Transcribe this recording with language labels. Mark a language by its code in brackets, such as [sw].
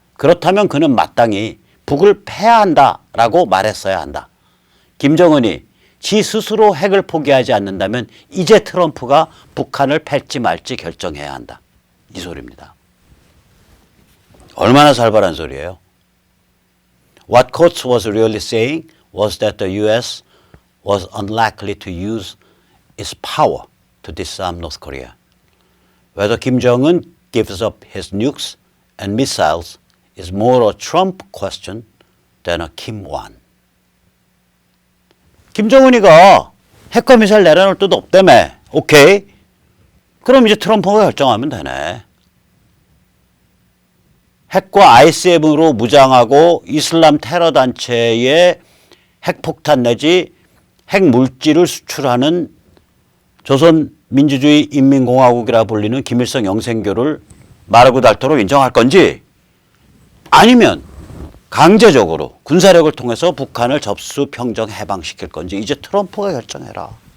[ko] 그렇다면 그는 마땅히 북을 패한다라고 말했어야 한다. 김정은이 지 스스로 핵을 포기하지 않는다면 이제 트럼프가 북한을 팰지 말지 결정해야 한다. 이 소리입니다. 얼마나 살벌한 소리예요. [en] What Coates was really saying was that the U.S. was unlikely to use is power to disarm North Korea. Whether Kim Jong-un gives up his nukes and missiles is more a Trump question than a Kim one. [ko] 김정은이가 핵과 미사일 내려놓을 뜻 없다며. 오케이. 그럼 이제 트럼프가 결정하면 되네. 핵과 ICBM으로 무장하고 이슬람 테러 단체의 핵폭탄 내지 핵물질을 수출하는 조선민주주의 인민공화국이라 불리는 김일성 영생교를 마르고 닳도록 인정할 건지 아니면 강제적으로 군사력을 통해서 북한을 접수, 평정, 해방시킬 건지 이제 트럼프가 결정해라.